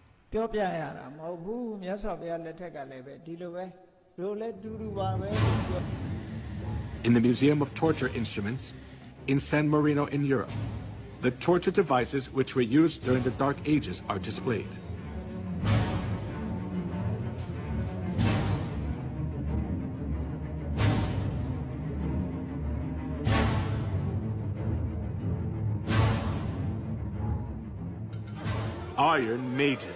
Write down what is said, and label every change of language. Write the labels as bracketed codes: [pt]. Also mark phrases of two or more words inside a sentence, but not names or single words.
[my] ပြောပြရတာမဟုတ်ဘူးမြတ်စွာဘုရားလက်ထက်ကလည်းပဲဒီလိုပဲတို့လည်းတူတူပါပဲ [en] In the Museum of Torture Instruments in San Marino in Europe, the torture devices which were used during the Dark Ages are displayed. Iron Maiden.